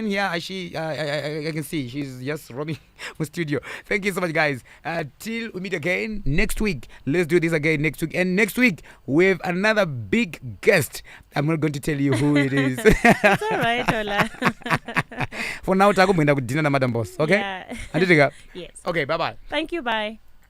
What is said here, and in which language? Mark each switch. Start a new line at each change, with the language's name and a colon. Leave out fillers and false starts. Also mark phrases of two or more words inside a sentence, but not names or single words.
English: Yeah, I can see she's just roaming the studio. Thank you so much, guys. Till we meet again next week. Let's do this again next week. And next week we have another big guest. I'm not going to tell you who it is. It's all right, Ola. For now,
Nyanja: takumwenda kudina na Madam Boss. Okay?
English: Yeah.
Nyanja: Anditika?
English: Yes. Okay, bye-bye. Thank you, bye.